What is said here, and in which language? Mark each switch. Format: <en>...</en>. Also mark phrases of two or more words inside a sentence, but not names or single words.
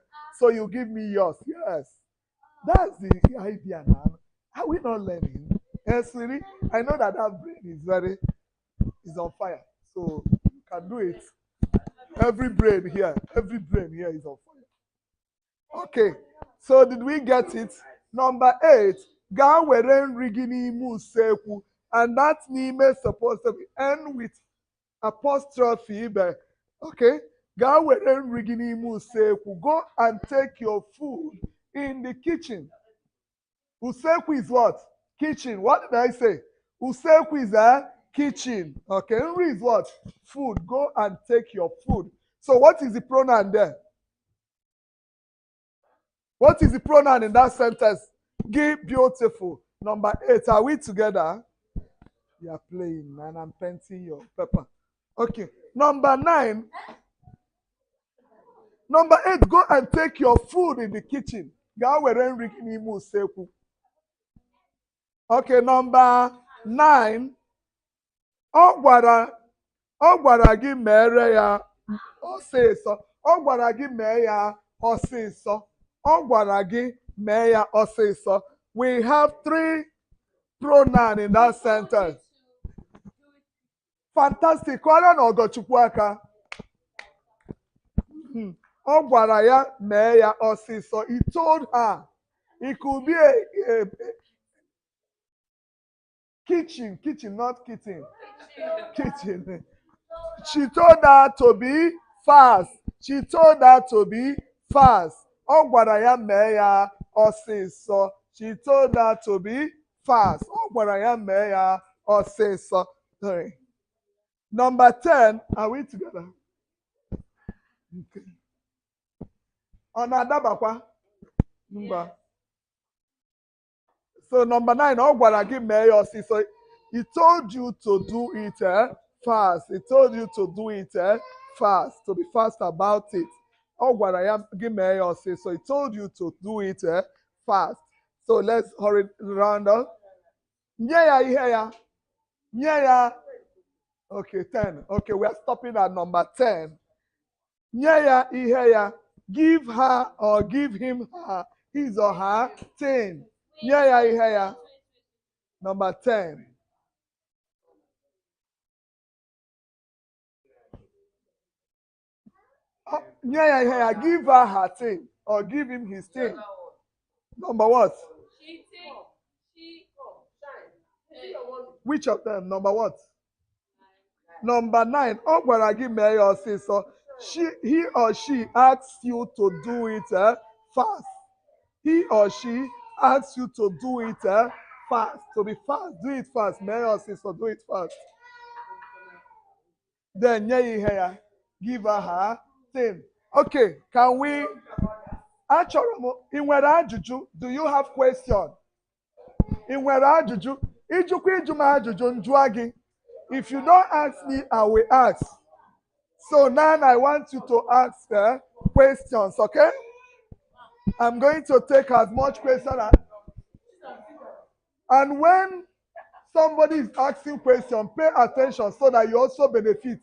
<en>So you give me yours. Yes. That's the idea now. Are we not learning? Yes, sweetie. I know that brain is on fire. So you can do it. Every brain here is on fire. Okay, so did we get it? Number 8,</en> <ig>gaa were nri gị n'ime usekwu,</ig> <en>and that name is supposed to be end with apostrophe ibe.</en> <ig>Okay, gaa were nri gị n'ime usekwu.</ig> <en>Go and take your food in the kitchen. Usekwu is what? Kitchen. What did I say? Usekwu is a kitchen. Okay, nri is what? Food. Go and take your food. So what is the pronoun there? What is the pronoun in that sentence? Give beautiful. Number 8. Are we together? You are playing, and I'm painting your paper. Okay. Number 9. Number 8. Go and take your food in the kitchen. Okay. Number 9.</en> <ig>Ọ gwara gị mere ya ọsịsọ. Ọ gwara gị mee ya ọsịsọ. Ọ gwara gị mee ya ọsịsọ.</ig> <en>We have 3 pronouns in that sentence. Fantastic.</en> <ig>Kwara na Ogochukwu aka. Ọ gwara ya mee ya ọsịsọ.</ig> <en>He told her. It could be a kitchen, not kitchen. Kitchen. She told her to be fast. She told her to be fast.</en> <ig>Ọ gwara ya mee ya ọsịsọ.</ig> <en>She told her to be fast.</en> <ig>Ọ gwara ya mee ya ọsịsọ.</ig> <en>Sorry. Number 10. Are we together? Okay.</en> <ig>Ọ na-adabakwa? Mba.</ig> <en>So number 9.</en> <ig>Ọ gwara gị mee ya ọsịsọ.</ig> <en>He told you to do it fast. He told you to do it fast. To be fast about it.</en> <ig>Ọ gwara ya gị mee ya ọsịsọ.</ig> <en>He told you to do it fast. So let's hurry round up.</en> <ig>Nye ya ihe ya. Nye ya.</ig> <en>Okay, 10. Okay, we are stopping at number 10.</en> <ig>Nye ya ihe ya.</ig> <en>Give her or give him her, his or her thing.</en> <ig>Nye ya ihe ya.</ig> <en>Number 10.</en> <ig>Nye ya ihe ya.</ig> <en>Give her her thing or give him his thing. Number what? Which of them? Number what? Number 9.</en> <ig>Ọ gwara gị mee ya ọsịsọ.</ig> <en>He or she asks you to do it fast. He or she asks you to do it fast. To be fast, do it fast.</en> <ig>Mee ya ọsịsọ,</ig> <en>do it fast. Then</en> <ig>nye ya ihe ya.</ig> <en>Give her her thing. Okay, can we?</en> <ig>Achọrọ m, ị nwere ajụjụ?</ig> <en>Do you have question?</en> <ig>Ị nwere ajụjụ? Ịjụkwa ịjụ m ajụjụ njụa gị.</ig> <en>If you don't ask me, I will ask. So now I want you to ask questions, okay? I'm going to take as much questions as. And when somebody is asking questions, pay attention so that you also benefit.</en>